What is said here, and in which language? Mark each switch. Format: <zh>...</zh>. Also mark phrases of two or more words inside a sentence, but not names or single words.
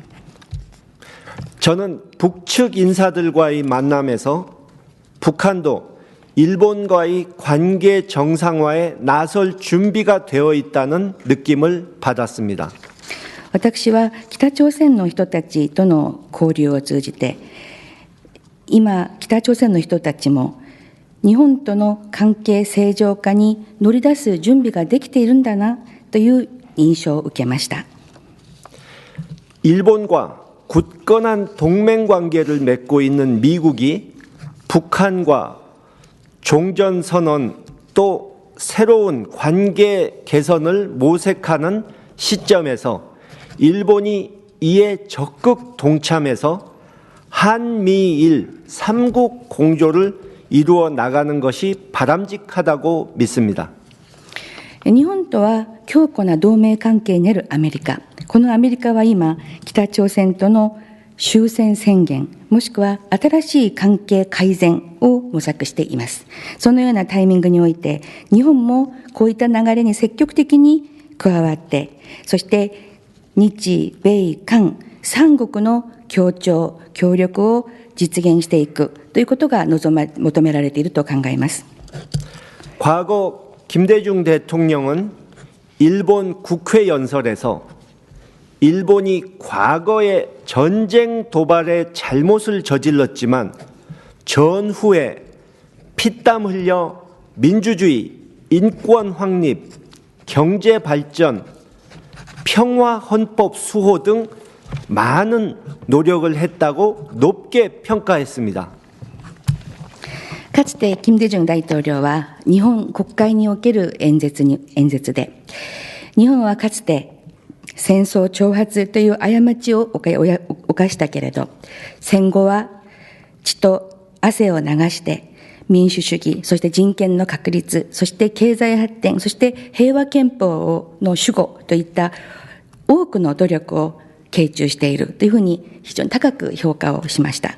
<ko>저는 북측 인사들과의 만남에서 북한도 일본과의 관계 정상화에 나설 준비가 되어 있다는 느낌을 받았습니다.</ko> <ja>私は北朝鮮の人たちとの交流を通じて、今、北朝鮮の人たちも日本との関係正常化に乗り出す準備ができているんだなという印象を受けました。</ja> <ko>일본과 굳건한 동맹 관계를 맺고 있는 미국이 북한과 종전선언 또 새로운 관계 개선을 모색하는 시점에서 일본이 이에 적극 동참해서 한미일 3국 공조를 이루어 나가는 것이 바람직하다고 믿습니다.</ko> <ja>日本とは強固な同盟関係にあるアメリカ。このアメリカは今、北朝鮮との終戦宣言、もしくは新しい関係改善を模索しています。そのようなタイミングにおいて、日本もこういった流れに積極的に加わって、そして日米韓三国の協調、協力を実現していくということが求められていると考えます。</ja> <ko>과거 김대중 대통령은 일본 국회 연설에서 일본이 과거에 전쟁 도발에 잘못을 저질렀지만 전후에 피땀 흘려 민주주의, 인권 확립, 경제 발전, 평화 헌법 수호 등 많은 노력을 했다고 높게 평가했습니다.</ko> <ja>かつて金大中大統領は日本国会における演説で、日本はかつて戦争挑発という過ちを犯したけれど、戦後は血と汗を流して民主主義、そして人権の確立、そして経済発展、そして平和憲法の守護といった多くの努力を傾注しているというふうに非常に高く評価をしました。</ja>